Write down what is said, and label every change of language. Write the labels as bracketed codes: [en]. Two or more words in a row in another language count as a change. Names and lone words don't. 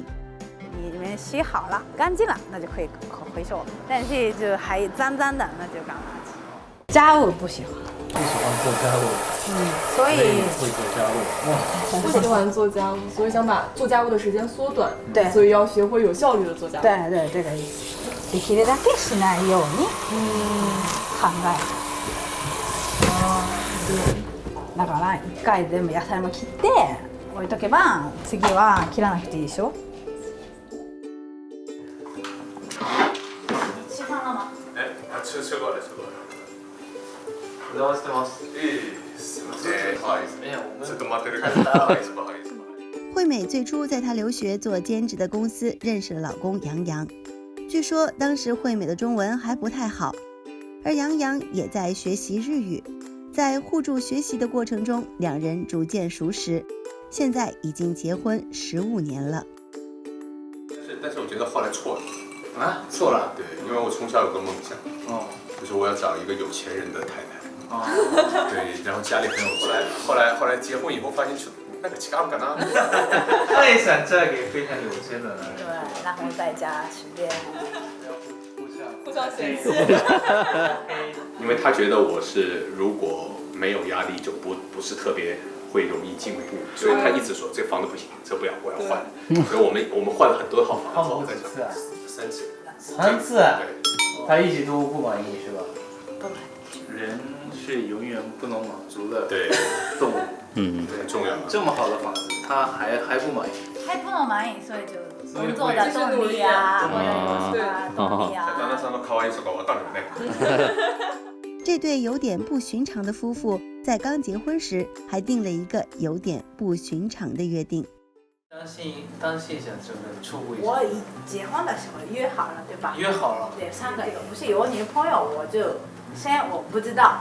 [zh] 你们洗好了、干净了，那就可以回收。但是就还脏脏的，那就干垃圾。家务不喜欢，不喜欢做家务，所以会做家务。不喜欢做家务，所以想把做家务的时间缩短。对，所以要学会有效率的做家务。对对，这个意思。 [ja] できるだけしないように考える。だから一回全部野菜も切って置いとけば次は切らなくていいでしょ。 [zh] 吃饭了吗？吃过了。 [ja] お邪魔してます。すみません。はい。 [zh] 没有，我们 [ja] ずっと待ってるから。 [zh] 不好意思。惠美最初在她留学做兼职的公司认识了老公杨洋。据说当时惠美的中文还不太好，而杨洋也在学习日语。在互助学习的过程中，两人逐渐熟识，现在已经结婚15年了。但是我觉得后来错了。啊，错了。对，因为我从小有个梦想，就是我要找一个有钱人的太太。对，然后家里很有钱。后来结婚以后发现那个 [ja] 違うかな。 [zh] 他也想嫁给非常有钱的男人。对，然后在家随便。互相嫌弃。因为他觉得我是如果没有压力就不是特别会容易进步，所以他一直说这房子不行，这不要，我要换。所以我们换了很多套房子。换过几次啊？3次。 3次？对。他一直都不满意是吧？不满意。人是永远不能满足的对动物。很重要。这么好的房子，他还不满意。还不能满意，所以就工作的动力啊，或者动力啊。 [ja] 旦那さんの可愛さがわかるよね。 [zh] 这对有点不寻常的夫妇在刚结婚时还定了一个有点不寻常的约定。当信想这个出轨。我结婚的时候约好了，对吧？约好了。对，3个月，不是有女朋友，我就先我不知道。